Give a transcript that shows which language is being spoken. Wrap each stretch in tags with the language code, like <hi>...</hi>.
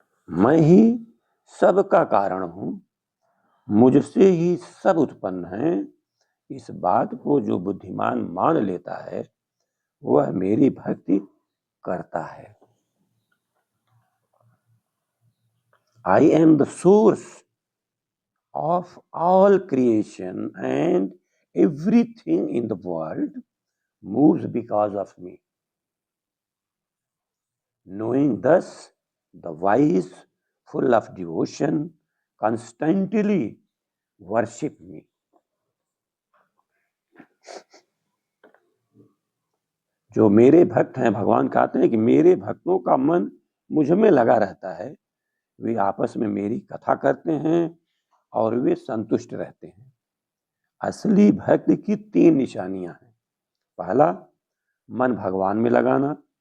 <hi>मैं ही सबका कारण हूं, मुझसे ही सब उत्पन्न है। इस बात को जो बुद्धिमान मान लेता है, वह मेरी भक्ति करता है।</hi> <en>I am the source of all creation and everything in the world moves because of me. Knowing thus, the wise, full of devotion, constantly worship me.</en> <hi>जो मेरे भक्त हैं, भगवान कहते हैं कि मेरे भक्तों का मन मुझ में लगा रहता है। वे आपस में मेरी कथा करते हैं और वे संतुष्ट रहते हैं। असली भक्ति की 3 निशानियां हैं। पहला, मन भगवान में लगाना।</hi>